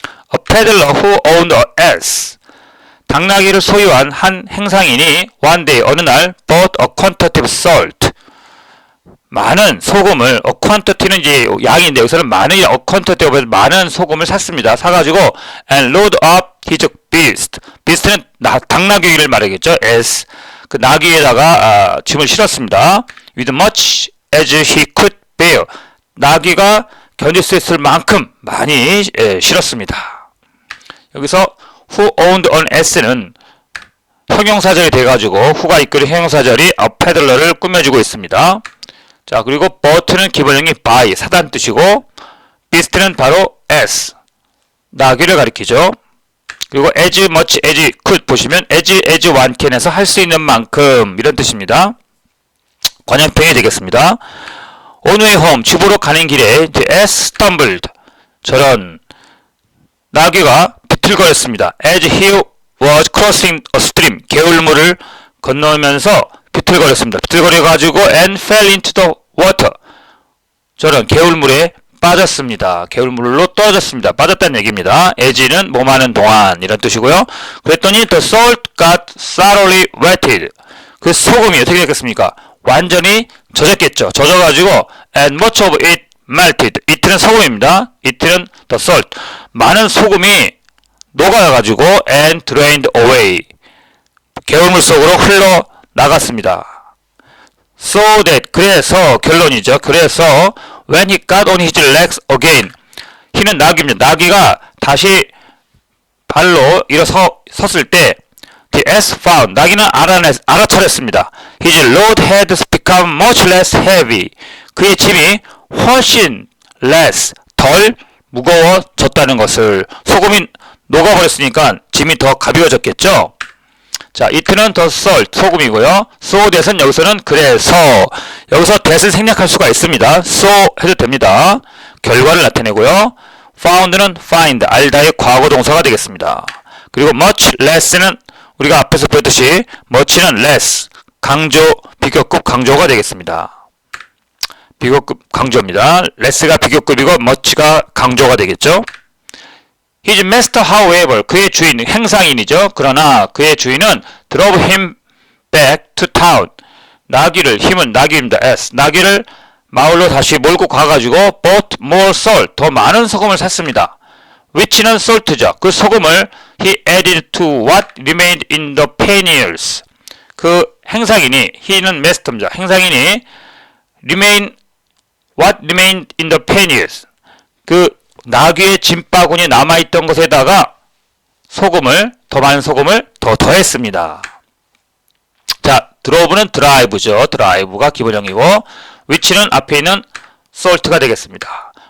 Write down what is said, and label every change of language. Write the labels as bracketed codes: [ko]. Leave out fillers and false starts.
[en] A peddler who owned a ass. [ko] 당나귀를 소유한 한 행상인이 [en] one day [ko] 어느 날 [en] bought a quantity of salt. [ko] 많은 소금을 a quantity는 이제 양인데 여기서는 많은 [en] a quantity of [ko] 많은 소금을 샀습니다. 사가지고 [en] and load up his beast. [ko] beast는 당나귀를 말하겠죠. as 그 나귀에다가 짐을 실었습니다. [en] with much as he could bear. [ko] 나귀가 견딜 수 있을 만큼 많이 실었습니다. 여기서 [en] who owned an ass [ko] 는 형용사절이 돼가지고 who가 이끄는 형용사절이 a peddler를 꾸며주고 있습니다. 자, 그리고 bought는 기본형이 buy 사다는 뜻이고 beast는 바로 as 나귀를 가리키죠. 그리고 as much as could 보시면 as one can에서 할 수 있는 만큼 이런 뜻입니다. 관형평이 되겠습니다. [en] On way home [ko] 집으로 가는 길에 [en] the ass stumbled [ko] 저런 나귀가 비틀거렸습니다. [en] As he was crossing a stream [ko] 개울물을 건너면서 비틀거렸습니다. 비틀거려가지고 [en] and fell into the water [ko] 저런 개울물에 빠졌습니다. 개울물로 떨어졌습니다. 빠졌다는 얘기입니다. as는 몸하는 동안 이런 뜻이고요. 그랬더니 [en] the salt got thoroughly wetted [ko] 그 소금이 어떻게 됐겠습니까? 완전히 젖었겠죠. 젖어가지고 [en] and much of it melted [ko] it는 소금입니다. it는 the salt 많은 소금이 녹아가지고 [en] and drained away [ko] 개울물 속으로 흘러나갔습니다. So that 그래서 결론이죠. [en] 그래서 when he got on his legs again he는 나귀입니다. [ko] 나귀가 다시 발로 일어섰을 때 [en] the ass found [ko] 나귀는 알아차렸습니다. [en] His load had become much less heavy [ko] 그의 짐이 훨씬 less 덜 무거워졌다는 것을 소금이 녹아버렸으니까 짐이 더 가벼워졌겠죠. 자, it는 the salt 소금이고요. so that은 여기서는 그래서 여기서 that을 생략할 수가 있습니다. so 해도 됩니다. 결과를 나타내고요. found는 find 알다의 과거 동사가 되겠습니다. 그리고 much less는 우리가 앞에서 배웠듯이 much는 less 강조 비교급 강조가 되겠습니다. 비교급 강조입니다. less가 비교급이고 much가 강조가 되겠죠. His master, however, 그의 주인, 행상인이죠. 그러나 그의 주인은 [en] drove him back to town. [ko] 나귀를, 힘은 나귀입니다. S. 나귀를 마을로 다시 몰고 가가지고 [en] bought more salt, [ko] 더 많은 소금을 샀습니다. which는 salt죠. 그 소금을 [en] he added to what remained in the panniers. [ko] 그 행상인이, he는 master입니다. [en] 행상인이 what remained in the panniers. [ko] 그 나귀의 짐바구니에 남아있던 것에다가 더 많은 소금을 더 더했습니다. 자, drove는 drive죠. drive가 기본형이고 which는 앞에 있는 salt가 되겠습니다.